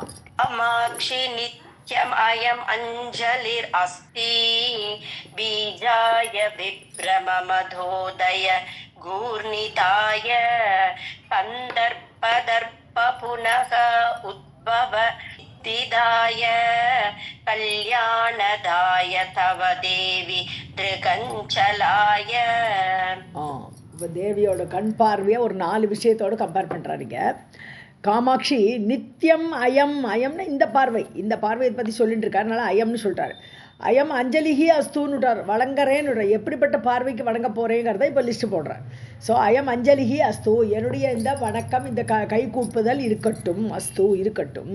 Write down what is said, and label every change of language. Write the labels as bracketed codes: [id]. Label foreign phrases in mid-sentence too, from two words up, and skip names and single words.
[sa] कामाक्षी नित्यम अयम अंजलिर अस्ति बीजाय विभ्रम मधोदय गूर्णिताय कंदर्पदर्प पुनः उद्भव दिदाय कल्याणदाय तव देवी त्रिकंचलाय. [ta] இப்போ தேவியோட கண் பார்வையை ஒரு 4 விஷயத்தோடு கம்பேர் பண்ணுறாருங்க. [sa] कामाक्षी नित्यम् अयम्, [ta] அயம்னா இந்த பார்வையை பற்றி சொல்லிட்டு இருக்காரு. அதனால அயம்னு சொல்கிறாரு. [sa] अयम् अञ्जलिः [ta] அஸ்தூன்னு விட்டார், வழங்குறேன்னு விட்டார். எப்படிப்பட்ட பார்வைக்கு வணங்க போகிறேங்கிறத இப்போ லிஸ்ட்டு போடுறார். ஸோ [sa] अयम् अञ्जलिः अस्तु, [ta] என்னுடைய இந்த வணக்கம், இந்த கை கூப்புதல் இருக்கட்டும், அஸ்து இருக்கட்டும்.